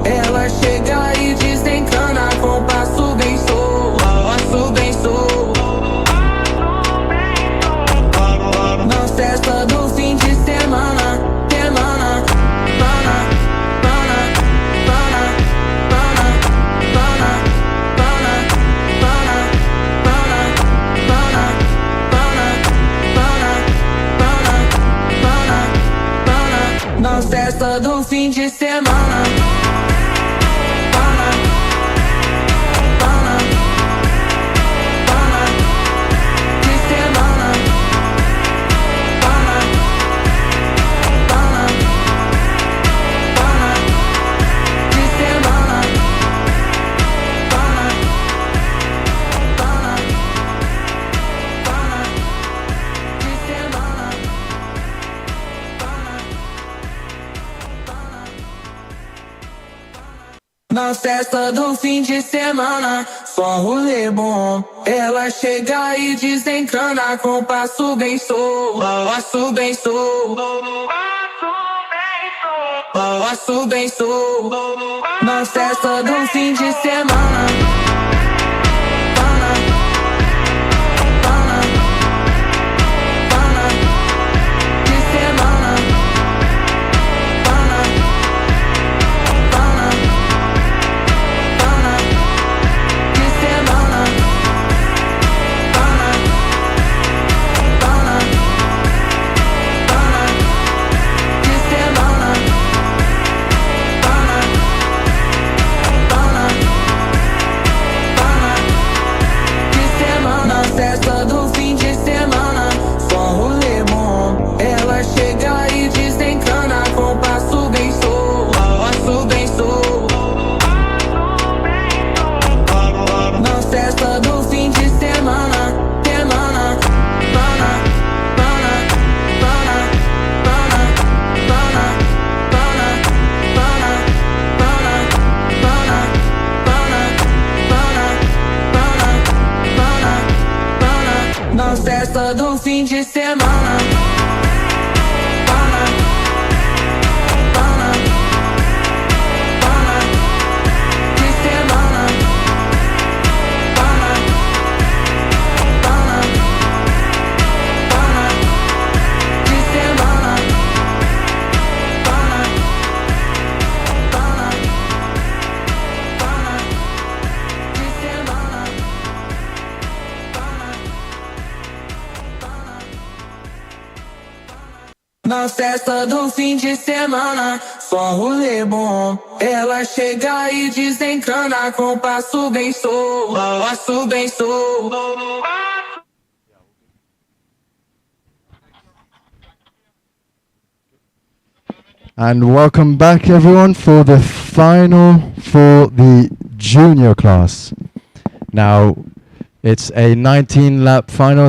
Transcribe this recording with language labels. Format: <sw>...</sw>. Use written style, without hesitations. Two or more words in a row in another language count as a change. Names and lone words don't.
<pt>Ela chega e desencana com passo bem solto, passo bem solto. Na festa do fim de semana, semana, pana, pana, pana, pana, pana, pana, pana, pana, pana, pana, pana, pana. Na festa do fim de semana. Pana, pana, pana, de semana. Pana, pana, pana, de semana. Pana, pana, pana, de semana. Na festa do fim de semana, só um rolê bom. Ela chega e desencana com passo bem solto, passo bem solto, passo bem solto. Na festa do fim de semana. Pana, pana, pana, de semana. Pana, pana, pana, de semana. Pana, pana, pana, de semana. Pana, pana, pana, de semana. Na festa do fim de semana, só um rolê bom. Ela chega e desencana com passo bem solto, passo bem solto. Na festa do fim de semana, semana, pana, pana, pana, pana, pana, pana, pana, pana, pana, pana, pana, pana, pana. Na festa do fim de semana. Pana, pana, pana, de semana. Pana, pana, pana, de semana. Pana, pana, pana, de semana. Na festa do fim de semana, só um rolê bom. Ela chega e desencana com passo bem solto, passo bem solto.</pt> <en>And welcome back everyone for the final for the junior class. Now, it's a 19-lap final.</en>